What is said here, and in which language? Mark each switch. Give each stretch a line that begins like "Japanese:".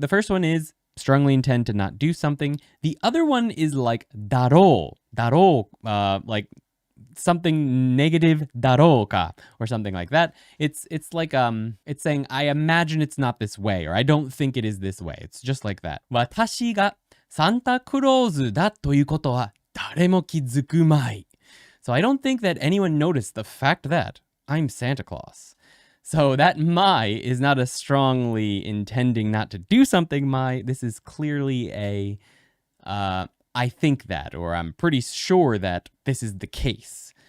English: The first one is strongly intend to not do something. The other one is like daro. Daro, like something negative daro ka or something like that. It's like it's saying I imagine it's not this way or I don't think it is this way. It's just like that.
Japanese: 私がサンタクロースだということは誰も気づくまい.
English: So I don't think that anyone noticed the fact that I'm Santa Claus. So that my is not a strongly intending not to do something my. This is clearly a I think that, or I'm pretty sure that this is the case.